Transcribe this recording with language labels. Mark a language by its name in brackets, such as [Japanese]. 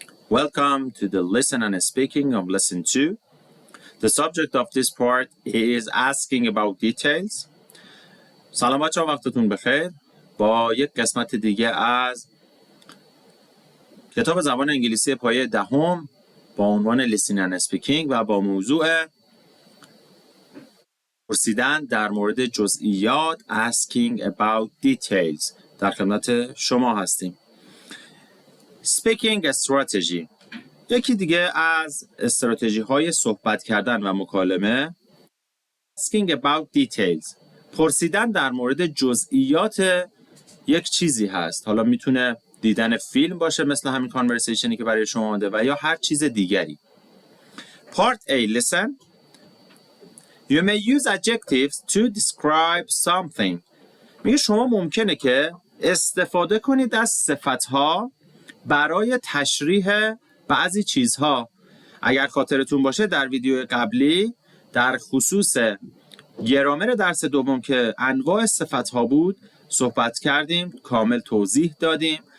[English] Welcome to the listen and speaking of lesson 2. The subject of this part is asking about details. [Persian] سلام بچه‌ها، وقتتون بخیر. با یک قسمت دیگه از کتاب زبان انگلیسی پایه 10 با عنوان listening and speaking و با موضوع پرسیدن در مورد جزئیات [English] asking about details [Persian] در خدمت شما هستیم. Speaking strategy یکی دیگه از استراتژی های صحبت کردن و مکالمه [English] asking about details [Persian] پرسیدن در مورد جزئیات یک چیزی هست. حالا میتونه دیدن فیلم باشه مثل همین کانورسیشنی که برای شما آمده و یا هر چیز دیگری. [English] Part A. Listen. You may use adjectives to describe something. [Persian] میگه شما ممکنه که استفاده کنید از صفتها برای تشریح بعضی چیزها. اگر خاطرتون باشه در ویدیو قبلی در خصوص گرامر درس دوم که انواع صفتها بود صحبت کردیم، کامل توضیح دادیم.